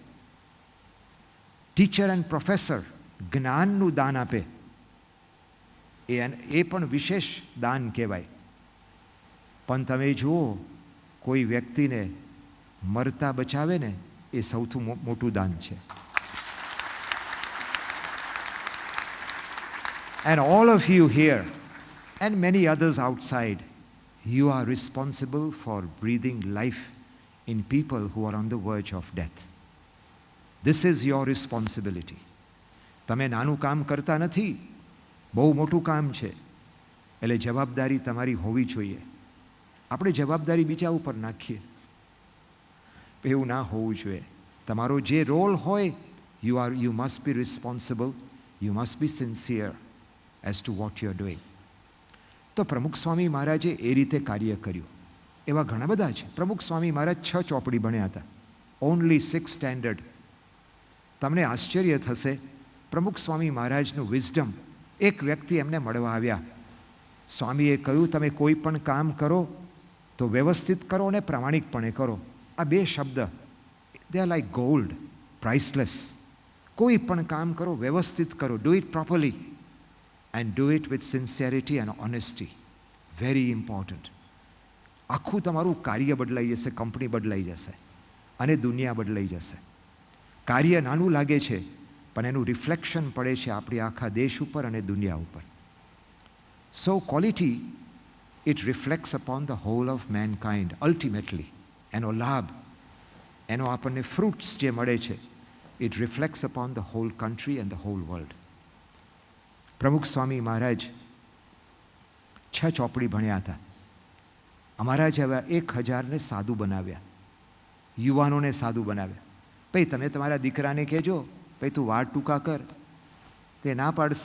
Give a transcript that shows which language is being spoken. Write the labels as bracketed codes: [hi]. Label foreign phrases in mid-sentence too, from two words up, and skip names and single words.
[en] teacher and professor [gu] જ્ઞાનનું દાન આપે, એ પણ વિશેષ દાન કહેવાય. પણ તમે જુઓ, કોઈ વ્યક્તિને મરતા બચાવે ને, એ સૌથી મોટું દાન છે. [en] And all of you here and many others outside, you are responsible for breathing life in people who are on the verge of death. This is your responsibility. [gu] તમે નાનું કામ કરતા નથી, બહુ મોટું કામ છે. એટલે જવાબદારી તમારી હોવી જોઈએ. આપણે જવાબદારી બીજા ઉપર નાખીએ, એવું ના હોવું જોઈએ. તમારો જે રોલ હોય, [en] you must be responsible, you must be sincere as to what you are doing. [gu] તો પ્રમુખ સ્વામી મહારાજે એ રીતે કાર્ય કર્યું. એવા ઘણા બધા છે. પ્રમુખ સ્વામી મહારાજ 6 ચોપડી ભણ્યા હતા, [en] only 6 standard. [gu] તમને આશ્ચર્ય થશે, પ્રમુખ સ્વામી મહારાજનું વિઝડમ. એક વ્યક્તિ એમને મળવા આવ્યા. સ્વામીએ કહ્યું, તમે કોઈ પણ કામ કરો તો વ્યવસ્થિત કરો અને પ્રામાણિકપણે કરો. આ 2 શબ્દ, [en] they are like gold, priceless. [gu] કોઈ પણ કામ કરો, વ્યવસ્થિત કરો, [en] do it properly and do it with sincerity and honesty. Very important. [gu] આખું તમારું કાર્ય બદલાઈ જશે, કંપની બદલાઈ જશે અને દુનિયા બદલાઈ જશે. કાર્ય નાનું લાગે છે, પણ એનું રિફ્લેક્શન પડે છે આપણી આખા દેશ ઉપર અને દુનિયા ઉપર. [en] So quality, it reflects upon the whole of mankind ultimately. [gu] એનો લાભ, એનો આપણને ફ્રૂટ્સ જે મળે છે, [en] it reflects upon the whole country and the whole world. [gu] પ્રમુખ સ્વામી મહારાજ 6 ચોપડી ભણ્યા હતા. અમારા જેવા 1,000ને સાધુ બનાવ્યા, યુવાનોને સાધુ બનાવ્યા. ભાઈ તમે તમારા દીકરાને કહેજો, ભાઈ તું વાળ ટૂંકા કર, તે ના પાડશે.